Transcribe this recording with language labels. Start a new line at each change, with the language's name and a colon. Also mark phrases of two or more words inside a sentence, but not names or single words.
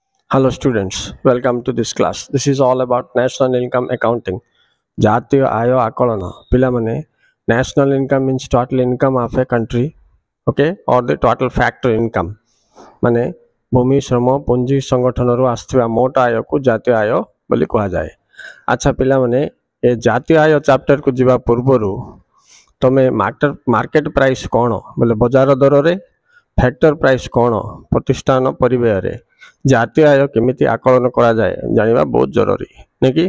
English: Hello students, welcome to this class. This is all about national income accounting.
Odia: ଜାତୀୟ ଆୟ ଆକଳନ.
English: Pilamane, national income means total income of a country, okay, or the total factor income.
Odia: ମାନେ ଭୂମି ଶ୍ରମ ପୁଞ୍ଜି ସଂଗଠନରୁ ଆସୁଥିବା ମୋଟ ଆୟକୁ ଜାତୀୟ ଆୟ ବୋଲି କୁହାଯାଏ। ଆଚ୍ଛା ପିଲାମାନେ, ଏ ଜାତୀୟ ଆୟ ଚାପ୍ଟରକୁ ଯିବା ପୂର୍ବରୁ ତମେ
English: market price
Odia: କ'ଣ ବୋଲେ ବଜାର ଦରରେ,
English: factor price
Odia: କ'ଣ ପ୍ରତିଷ୍ଠାନ ପରିବ୍ୟୟରେ, ଜାତୀୟ ଆୟ କେମିତି ଆକଳନ କରାଯାଏ ଜାଣିବା ବହୁତ ଜରୁରୀ ନାଇଁ କି।